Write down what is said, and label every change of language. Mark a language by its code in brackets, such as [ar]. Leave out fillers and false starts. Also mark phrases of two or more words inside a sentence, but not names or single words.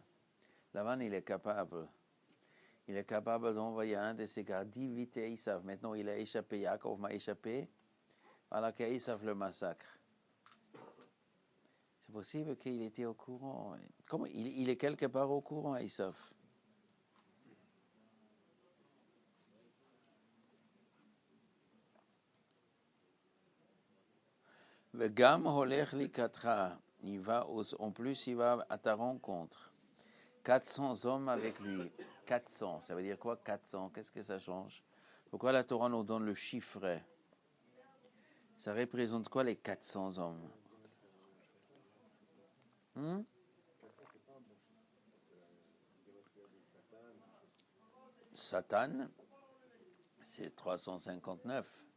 [fr] Lavan, il est capable. Il est capable d'envoyer un de ses gars d'éviter Esav. Maintenant, il a échappé, Yaakov m'a échappé. Voilà que Esav le massacre. C'est possible qu'il était au courant. Comment il est quelque part au courant, Esav? [he] וגם הולך לקראתך. [fr] Il va en plus, il va à ta rencontre. 400 hommes avec lui. 400, ça veut dire quoi 400? Qu'est-ce que ça change? Pourquoi la Torah nous donne le chiffre? Ça représente quoi les 400 hommes? Satan, c'est 359.